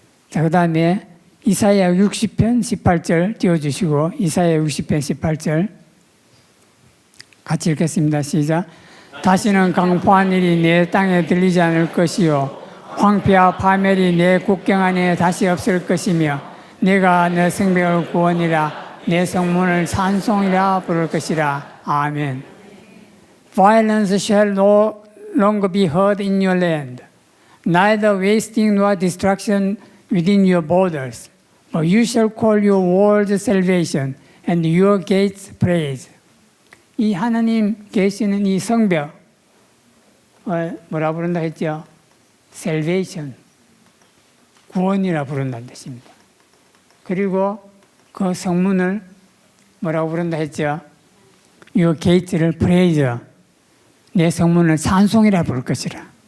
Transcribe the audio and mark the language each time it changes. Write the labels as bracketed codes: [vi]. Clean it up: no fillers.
[ko] 자, 그 다음에 이사야 60편 18절 띄워주시고, 이사야 60편 18절 같이 읽겠습니다. 시작. 다시는 강포한 일이 내 땅에 들리지 않을 것이요 황폐와 파멸이 내 국경 안에 다시 없을 것이며 내가 내 성벽을 구원이라 내 성문을 찬송이라 부를 것이라. 아멘. [en] Violence shall no longer be heard in your land, neither wasting nor destruction within your borders. But you shall call your walls salvation and your gates praise. [ko] 이 하나님 계시는 이 성벽, 뭐라 부른다 했죠? salvation, 구원이라 부른다는 뜻입니다. 그리고 그 성문을 뭐라고 부른다 했죠? [en] your gates [ko] 를 praise, 내 성문을 찬송이라 부를 것이라.